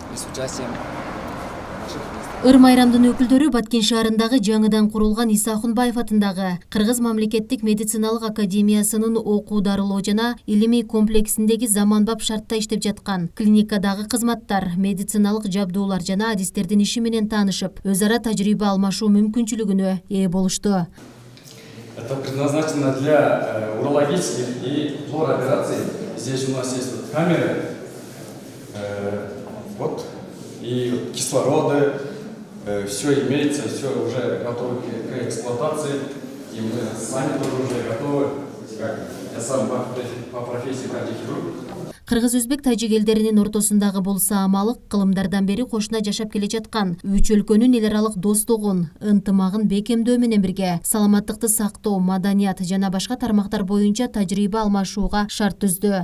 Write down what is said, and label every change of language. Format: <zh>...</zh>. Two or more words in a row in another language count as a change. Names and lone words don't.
<ru>с участием наших министров.</ru> <ky>Ыр майрамдын өкүлдөрү Баткен шаарындагы жаңыдан курулган Иса Акунбаев атындагы Кыргыз мамлекеттик медициналык академиясынын окуу дарылоо жана илимий комплексиндеги заманбап шартта иштеп жаткан клиникадагы кызматтар, медициналык жабдуулар жана адистердин иши менен таанышып, өз ара тажрыйба алмашуу мүмкүнчүлүгүнө ээ болушту.</ky> <ru>Это предназначено для урологических и флор-операций. Здесь у нас есть вот камеры, вот, и кислороды, все имеется, все уже готово к эксплуатации. И мы сами тоже уже готовы. Я сам по профессии кардиохирург.</ru> <ky>Кыргыз-өзбек тажик элдеринин ортосундагы бул саамалык кылымдардан бери кошуна жашап келе жаткан үч өлкөнүн эл аралык достугун, ынтымагын бекемдөө менен бирге саламаттыкты сактоо, маданият жана башка тармактар боюнча тажрыйба алмашууга шарт түздү.</ky>